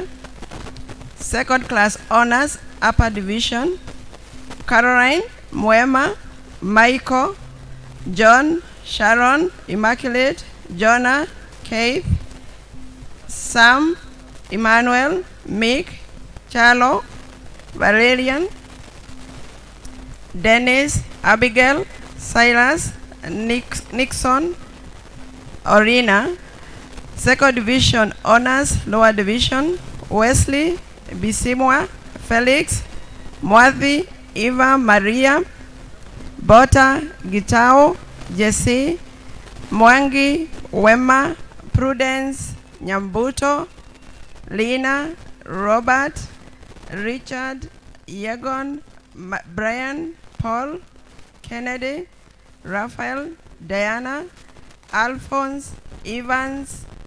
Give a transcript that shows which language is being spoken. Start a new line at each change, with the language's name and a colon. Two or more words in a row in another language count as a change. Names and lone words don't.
English: second class honors upper division, Caroline, Moema, Michael, John, Sharon, Immaculate, Jonah, Keith, Sam, Emmanuel, Mick, Charlo, Valerian, Dennis, Abigail, Silas, Nixon, Orina. Second division honors lower division, Wesley, Bisimwa, Felix, Mwathi, Eva, Maria, Bota, Gitao, Jesse, Mwangi, Wema, Prudence, Nyambuto, Lina, Robert, Richard, Yegon, Brian, Paul, Kennedy, Raphael, Diana, Alphonse, Evans,